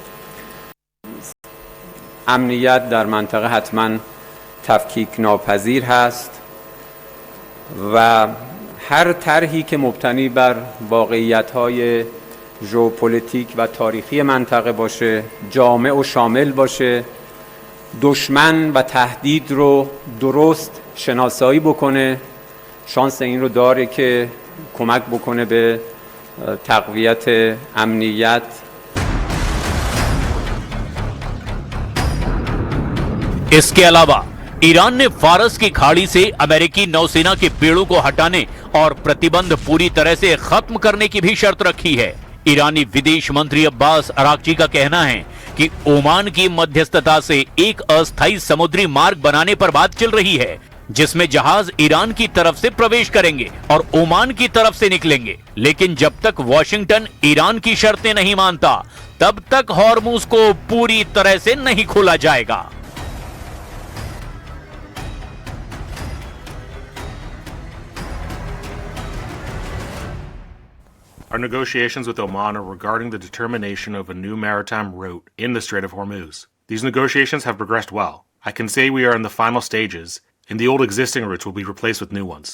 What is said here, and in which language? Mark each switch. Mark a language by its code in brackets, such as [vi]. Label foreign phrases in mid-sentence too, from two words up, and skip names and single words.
[fa] امنیت در منطقه حتما تفکیک ناپذیر هست و هر طرحی که مبتنی بر واقعیت‌های ژئوپلیتیک و تاریخی منطقه باشه، جامع و شامل باشه، دشمن و تهدید رو درست شناسایی بکنه، شانس این رو داره که کمک بکنه به تقویت امنیت. [hi] इसके अलावा ईरान ने फारस की खाड़ी से अमेरिकी नौसेना के पेड़ों को हटाने और प्रतिबंध पूरी तरह से खत्म करने की भी शर्त रखी है। ईरानी विदेश मंत्री अब्बास अराक्ची का कहना है कि ओमान की मध्यस्थता से एक अस्थायी समुद्री मार्ग बनाने पर बात चल रही है, जिसमें जहाज ईरान की तरफ से प्रवेश करेंगे और ओमान की तरफ से निकलेंगे। लेकिन जब तक वॉशिंगटन ईरान की शर्तें नहीं मानता, तब तक हॉर्मुज को पूरी तरह से नहीं खोला जाएगा। [en] Our negotiations with Oman are regarding the determination of a new maritime route in the Strait of Hormuz. These negotiations have progressed well. I can say we are in the final stages, and the old existing routes will be replaced with new ones.